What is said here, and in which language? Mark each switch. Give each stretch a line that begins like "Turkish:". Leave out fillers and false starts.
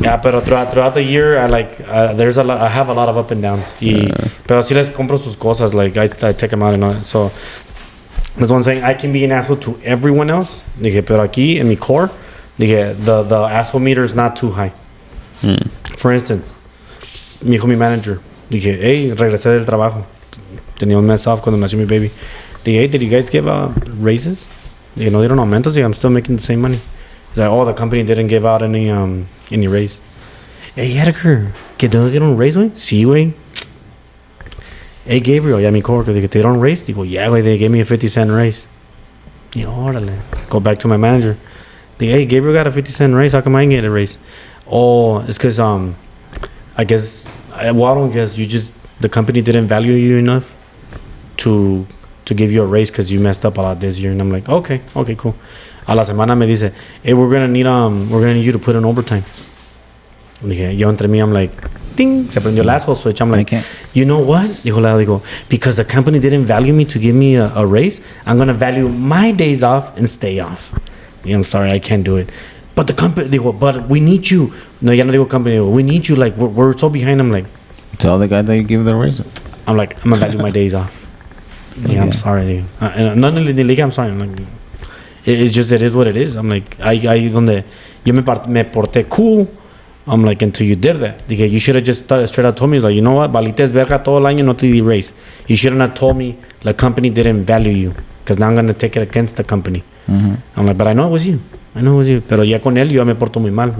English: Yeah, pero throughout the year, I have a lot of up and downs. Pero sí les compro sus cosas, like I take them out and all. So that's what I'm saying. I can be an asshole to everyone else.
Spanish: Dije, pero aquí en mi core, dije, the asshole meter is not too high. For instance, me dijo mi manager, dije, hey, regresé del trabajo. Tenía un mes off cuando nació mi baby. Dije, hey, did you guys give raises? Dije, no dieron aumentos.
English: Dije, I'm still making the same money. He's like, oh, the company didn't give out any raise.
Spanish: Hey, Edgar, ¿que te dieron un raise, güey? Sí, güey. Hey, Gabriel, ya mi coworker, dije, ¿te dieron raise?
English: Digo, yeah, güey, they gave me a 50-cent raise. Y órale. Go back to my manager. Dije, hey, Gabriel got a 50-cent raise. How come I didn't get a raise? Oh, it's because, I don't guess, the company didn't value you enough to give you a raise because you messed up a lot this year. And I'm like, okay, cool. A la semana me dice, hey, we're gonna need you to put in overtime.
Spanish: Dije, yo entre mí, I'm like, ding, se prendió el asshole switch.
English: I'm like, you know what? Dijo, because the company didn't value me to give me a raise, I'm gonna value my days off and stay off. Dije, I'm sorry, I can't do it. But the company, digo, but we need you.
Spanish: No, ya no digo company, digo, we need you.
English: Like, we're so behind. I'm like, tell the guy that you give the raise. I'm like, I'm gonna value my days off. Yeah, I'm sorry. No, I'm sorry. I'm like, it's just, it is what it is. I'm like, ahí donde yo me porté cool. I'm like, until you did that. Dije, you should have just straight out told me, like, you know what, valites verga todo el año, no te di raise. You shouldn't have told me the company didn't value you, because now I'm going to take it against the company. I'm like, but I know it was you.
Spanish: Pero ya con él, yo me porto muy mal.